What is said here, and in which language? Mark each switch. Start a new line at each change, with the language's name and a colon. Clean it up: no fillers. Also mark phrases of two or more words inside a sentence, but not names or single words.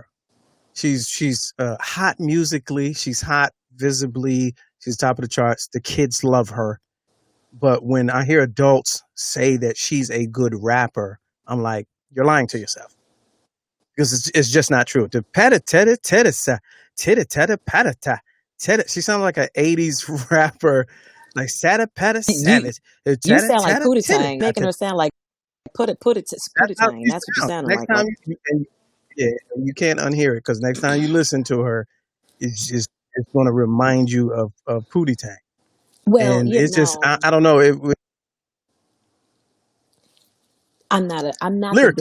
English: She's hot musically. She's hot visibly. She's top of the charts. The kids love her. But when I hear adults say that she's a good rapper, I'm like, you're lying to yourself because it's just not true. The pata teta teta sa tita teta pata ta teta. She sounds like an '80s rapper, like Sata Pata You Savage. you Tata sound like tata Pootie tita. Tang, making her sound like That's Pootie how Tang. she That's what you're sounds. sounding Next like. time, yeah, you can't unhear it because next time you listen to her, it's going to remind you of Pootie Tang, Well, and it's just I don't know I'm not the